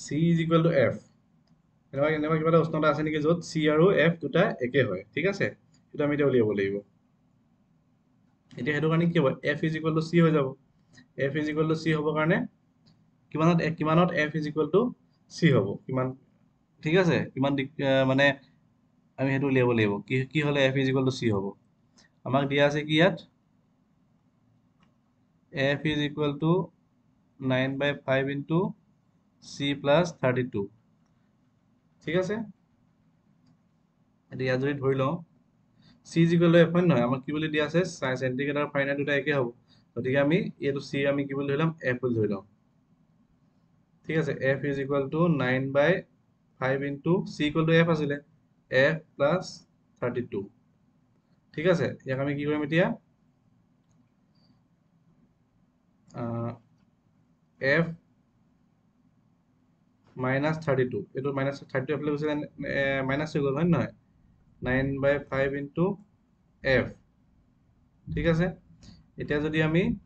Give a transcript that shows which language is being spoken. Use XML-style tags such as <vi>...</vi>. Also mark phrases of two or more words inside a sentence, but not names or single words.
<en>is equal to f</en> <as>এনেকুৱা কিবা এটা উষ্ণতা আছে নেকি য'ত c আৰু f দুটা একে হয় ঠিক আছে সেইটো আমি এতিয়া উলিয়াব লাগিব এতিয়া সেইটো কাৰণে কি হ'ব</as> <en>f is equal to c</en> <as>হৈ যাব</as> <en>f is equal to c</en> <as>হ'বৰ কাৰণে কিমানত</as> <en>f is equal to c</en> <as>হ'ব কিমান ঠিক আছে কিমান মানে আমি সেইটো উলিয়াব লাগিব কি হ'লে</as> <en>f is equal to c</en> <as>হ'ব আমাক দিয়া আছে কি ইয়াত</as> <en>f is equal to 9/5 into c plus 32</en> <as>ঠিক আছে এতিয়া ইয়াত যদি ধৰি লওঁ</as> <en>c is equal to f</en> <as>হয় নহয় আমাক কি বুলি দিয়া আছে চেণ্টিগ্ৰেড আৰু ফাৰেনহাইট দুটা একে হ'ব গতিকে আমি এইটো c আমি কি বুলি ধৰি ল'ম f বুলি ধৰি ল'ম ঠিক আছে</as> <en>f is equal to 9/5 into c equal to f</en> <as>আছিলে</as> <en>f plus 32</en> <as>ঠিক আছে ইয়াক আমি কি কৰিম এতিয়া f মাইনাছ 32 এইটো মাইনাছ 32 এফালে গুচি মাইনাছ হৈ গ'ল হয় নহয় 9/5 ইনটু f ঠিক আছে এতিয়া যদি আমি</as>